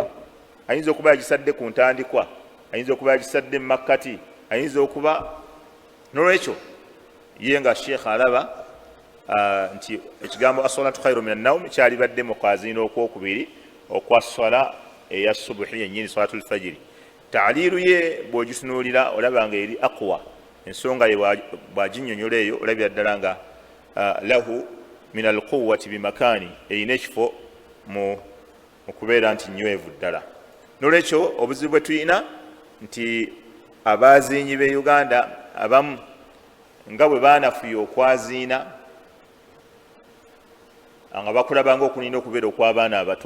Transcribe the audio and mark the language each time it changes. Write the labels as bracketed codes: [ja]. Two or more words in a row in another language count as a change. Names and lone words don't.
[lg] Ayinza okuba yagisadde ku ntandikwa, ayinza okuba yagisadde mu makkati, ayinza okuba. Nolwekyo ye nga Sheikh alaba nti ekigambo [ar] الصلاة خير من النوم [lg] kyalibadde mu kwazina okwokubiri okwa swala eya subuhi yennyini, [ar] صلاة الفجر. [lg] Taaliru ye bw'ogitunuulira olaba nga eri aqwa, ensonga ye bw'aginnyonnyola eyo olabira ddala nga [ar] له من القوة بمكان, [lg] eyina ekifo mu kubeera nti nywevu ddala. Nolwekyo obuzibu bwe tulina nti abazinyi b'e Uganda abamu nga bwe baanafuya okwaziina nga bakulabanga okunina okubeera okw'abaana abato.